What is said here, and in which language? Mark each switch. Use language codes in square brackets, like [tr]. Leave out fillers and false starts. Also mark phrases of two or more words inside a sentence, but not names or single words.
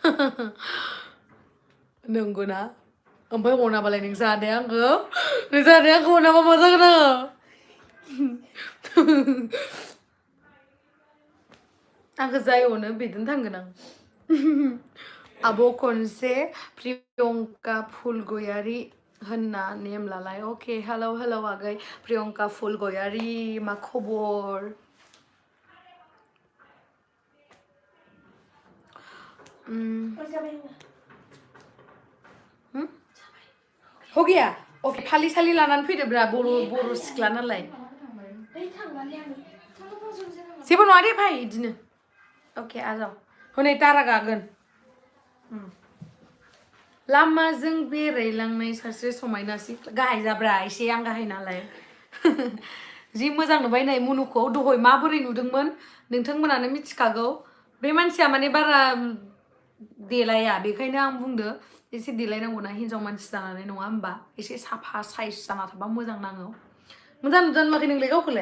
[brx] नंगौना ओमफ्राय अनाबालाय नों जानाया आंखौ अनाबा मा जागोन आङो आंखौ जाय अनो बिदिनो थांगोन आं आब' खनसे प्रियंका फुलगयारि होनना नेम लालाय अके हेलौ आगै प्रियंका फुलगयारि मा खबर [hi] हो गया [brx] ओके फालि सालि लानानै फैदोब्रा बर' सिख्ला नालाय जेबो नङा दे भाइ इदिनो ओके आजाव हनै दारा गागोन लामाजों बेरायलांनाय सासे समायना सिख्ला गाहाय जाब्रा एसे आं गाहाय नालाय जि मोजां नुबाय नै मुनुखौ दहाय माबोरै नुदोंमोन नोंथांमोनानो मिथिखागौ बे मानसिया माने बारा देलाया बेखायनो आं बुंदो एसे देलायनांगौना हिन्जाव मानसि जानानै नङा होमबा एसे साफा साइज जाना थाबा मोजां नाङो मोजां नुदों नुवाखै नोंलाय गावखौलाय